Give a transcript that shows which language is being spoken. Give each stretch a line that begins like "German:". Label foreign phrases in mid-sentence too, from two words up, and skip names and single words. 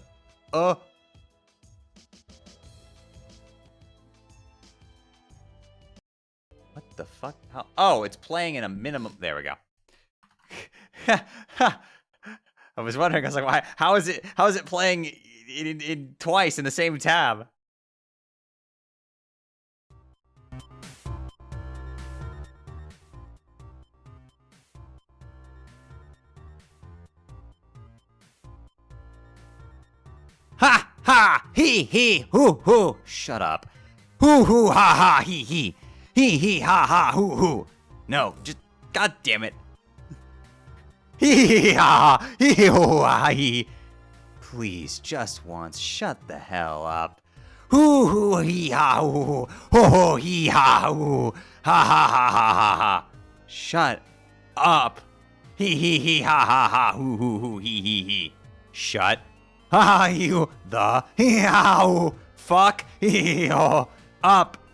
English: What the fuck? How? Oh, it's playing in a minimum. There we go. I was wondering. I was like, why? How is it playing in twice in the same tab? Ha ha he hoo hoo. Shut up. Hoo hoo ha ha he ha ha hoo hoo. No, just god damn it. Hee ha hee hoo ha hee. Please, just once, shut the hell up. Hoo hoo hee ha hoo ho ho hee ha hoo ha ha ha ha ha ha. Shut up. Hee ha ha ha hoo hoo hoo hee. Shut ha you the hee ha fuck hee ho up.